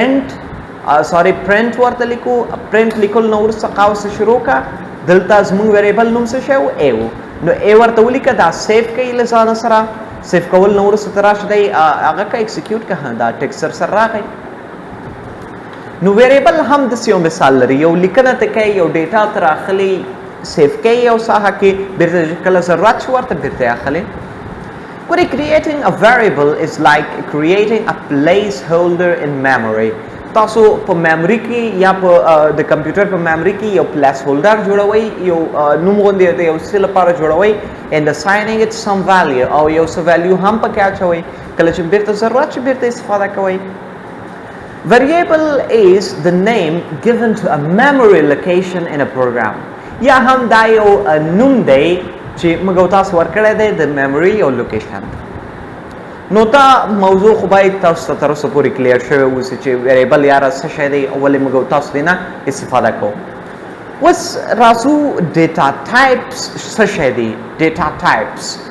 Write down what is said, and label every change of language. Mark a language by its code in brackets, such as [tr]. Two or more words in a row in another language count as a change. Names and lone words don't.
[ps] پرنټ ورته لیکو پرنټ لیکل نه وروسته قوس شروع کړه دلته زموږ ویریبل نوم څه شی و ا و نو ا ورته ولیکه دا سیف کوي له ځانه سره سیف کول نه وروسته ته راشه دی هغه که ایکسیکیوټ که دا ټکس سر راغی نو ویریبل هم داسې یو مثال لري یو لیکنه ته کوي یو ډیټا ته راخلي سیف کوي یو ساحه کې بیرته کله ضرورت شي ورته بیرته یې اخلي ګورئ [en] creating a variable is like creating a placeholder in [ps] memory تاسو په میموري کې یا په د کمپیوټر په میموري کې یو [en] place holder [ps] جوړوئ یو نوم غوندې د یو څه لپاره جوړوئ [en] and assigning it some value [ps] او یو څه ویلیو هم پکې اچوئ کله چې بیرته ضرورت شي بیرته استفاده کوئ [en] variable is the name given to a memory location in a program [ps] یا هم دا یو نوم دی چې موږ او تاسو ورکړی دی د میموري یو لوکیشن نو دا موضوع خو باید تاسو ته تر اوسه پورې کلیر شوی اوسي چې ویریبل یاره څه شی دی ولې موږ او تاسو دې نه استفاده کوو اوس راځو [en] data types [ps] څه شی دی [en] data types